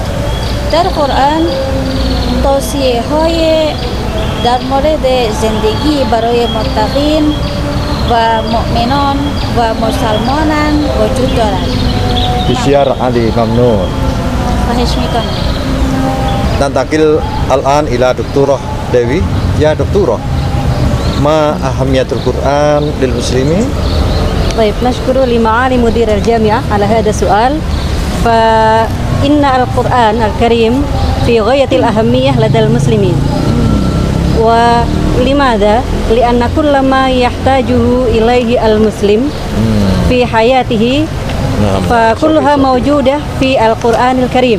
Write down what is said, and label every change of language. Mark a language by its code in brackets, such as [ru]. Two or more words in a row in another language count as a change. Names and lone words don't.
[fa] در قرآن توصیه های در مورد زندگی برای متقین و مؤمنان و مسلمانان وجود دارد. بسیار عالی ممنون. خواهش میکنم. [ar] ننتقل الآن إلى دكتورة ديوي. يا دكتورة، ما أهمية القرآن للمسلمين? طيب نشكر لمعالي مدير الجامعة على هذا السؤال. فإن القرآن الكريم في غاية الأهمية لدى المسلمين. ولماذا؟ لأن كل ما يحتاجه إليه المسلم في حياته فكلها موجودة في القرآن الكريم.